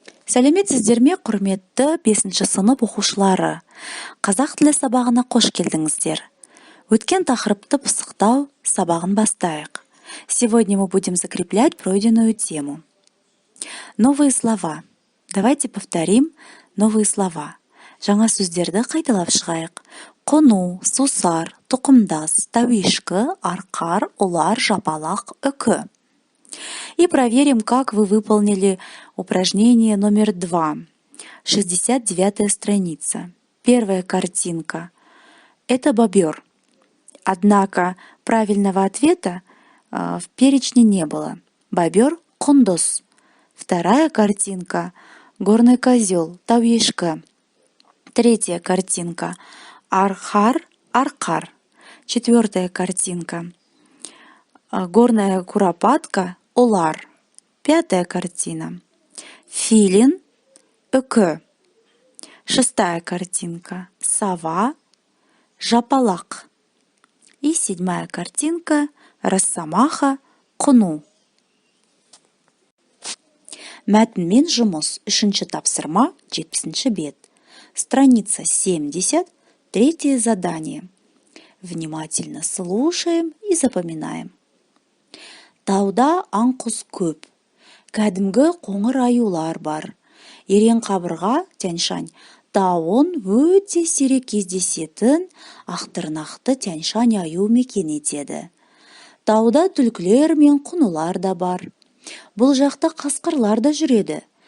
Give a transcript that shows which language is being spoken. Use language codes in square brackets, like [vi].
[kk] Сәлеметсіздер ме, құрметті 5-ші сынып оқушылары? Қазақ тілі сабағына қош келдіңіздер. Өткен тақырыпты пысықтау сабағын бастайық. [ru] Сегодня мы будем закреплять пройденную тему. Новые слова. Давайте повторим новые слова. [kk] Жаңа сөздерді қайталап шығайық. Қону, сусар, тұқымдас, тәуешкі, арқар, ұлар, жапалақ, үкі. [ru] И проверим, как вы выполнили упражнение номер 2. 69-я страница. Первая картинка. Это бобер. Однако правильного ответа в перечне не было. Бобер – құндыз. Вторая картинка. Горный козел, тәуешкі. Третья картинка. Архар, арқар. Четвертая картинка. Горная куропатка, ұлар. Пятая картина. Филин, үкі. Шестая картинка. Сова, жапалақ. И седьмая картинка. Росомаха, құну. [kk] Мәтінмен жұмыс. Үшінші тапсырма, 70-ші бет. [ru] Страница 70, третье задание. Внимательно слушаем и запоминаем. [kk] Тауда аңқұс көп. Кәдімгі қоңыр аюлар бар. Ерен қабырға, тянь-шань, тауын өте сирек кездесетін ақтырнақты тянь-шань аю мекен етеді. Тауда түлкілер мен құнулар да бар. Бұл жақта қасқырлар да жүреді.